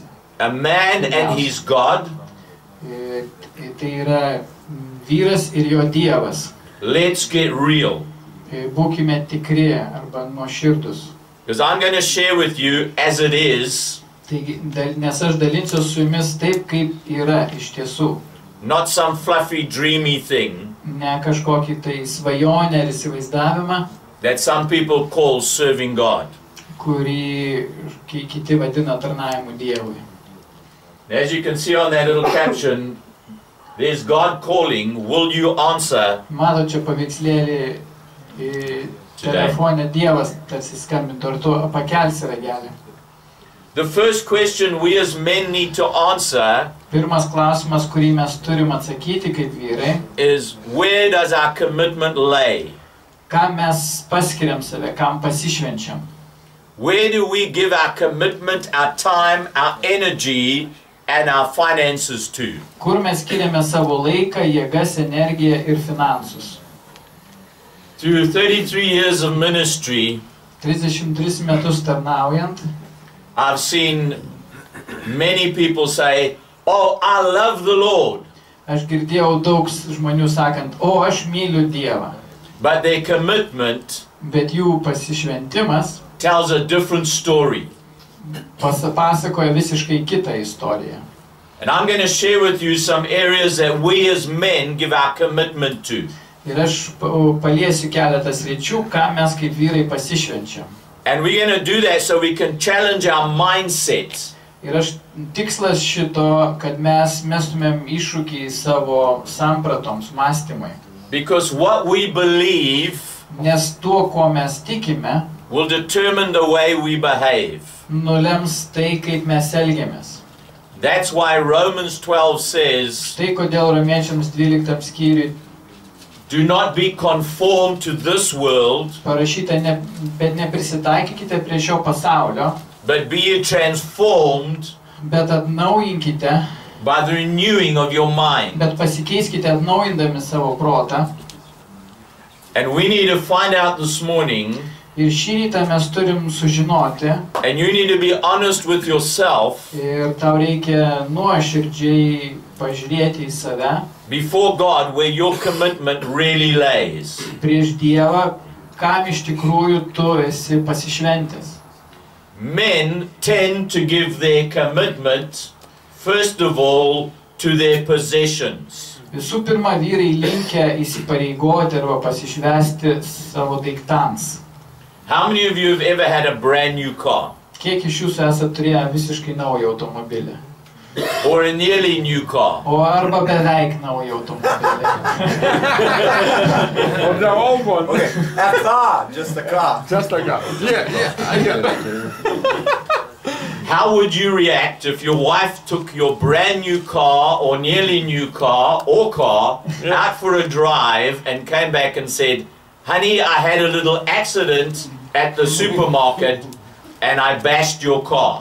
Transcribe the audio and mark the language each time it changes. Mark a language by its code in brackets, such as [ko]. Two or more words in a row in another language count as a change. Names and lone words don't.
[en] A man and his God. [lt] Tai yra vyras ir jo Dievas. [en] Let's get real. [lt] Būkime tikri arba nuoširdus. [en] Because I'm going to share with you as it is. [lt] Taigi, nes aš dalinsiu su jumis taip, kaip yra iš tiesų. [en] Not some fluffy, dreamy thing. [lt] Ne kažkokį tai svajonę ar įsivaizdavimą. [en] That some people call serving God. [lt] Kurį kiti vadina tarnavimu Dievui. [en] As you can see on that little caption, there's God calling, will you answer? [lt] Mato čia paveikslėlį telefone Dievas tarsi skambintų, ar tu pakelsi ragelį. [en] The first question we as men need to answer [lt] Pirmas klausimas, kurį mes turim atsakyti kaip vyrai, [en] is where does our commitment lay? [lt] Kam mes paskiriam save, kam pasišvenčiam? [en] Where do we give our commitment, our time, our energy, and our finances to? [lt] Kur mes skiriame savo laiką, jėgas, energiją ir finansus? [en] Through 33 years of ministry, [lt] 33 metus tarnaujant, [en] I've seen many people say, oh, I love the Lord. [lt] Aš girdėjau daug žmonių sakant, o aš myliu Dievą. [en] But their commitment [lt] Bet jų pasišventimas [en] tells a different story. [lt] pasakoja visiškai kitą istoriją. [en] And I'm going to share with you some areas that we as men give our commitment to. [lt] Ir aš paliesiu keletą sričių, ką mes kaip vyrai pasišvenčiam. [en] And we're going to do that so we can challenge our mindset. [lt] Ir tikslas šito, kad mes mestumėm iššūkį savo sampratoms, mąstymai. [en] Because what we believe [lt] Nes tuo, ko mes tikime, [en] will determine the way we behave. [lt] nulems tai, kaip mes elgiamės. [en] That's why Romans 12 says, [lt] Štai kodėl Romiečiams 12 skyriui [en] do not be conformed to this world, [lt] parašyta, bet neprisitaikykite prie šio pasaulio, [en] but be ye transformed [lt] bet atnaujinkite, [en] by the renewing of your mind. [lt] bet pasikeiskite atnaujindami savo protą. [en] And we need to find out this morning, [lt] Ir šį rytą mes turim sužinoti, [en] and you need to be honest with yourself [lt] ir tau reikia nuoširdžiai pažiūrėti į save, [en] before God where your commitment really lays. [lt] prieš Dievą, kam iš tikrųjų tu esi pasišventęs. [en] Men tend to give their commitment, first of all, to their possessions. [lt] Visų pirma, vyrai linkę įsipareigoti arba pasišvęsti savo daiktams. [en] How many of you have ever had a brand new car? [lt] Kiek iš jūsų esate turėję visiškai naują automobilį? [en] Or a nearly new car? [lt] O arba beveik naują automobilį? [en] Or the old one. Okay, a car, just a car. Just like that. Yeah, I get that. How would you react if your wife took your brand new car or nearly new car or car out for a drive and came back and said, honey, I had a little accident at the supermarket and I bashed your car?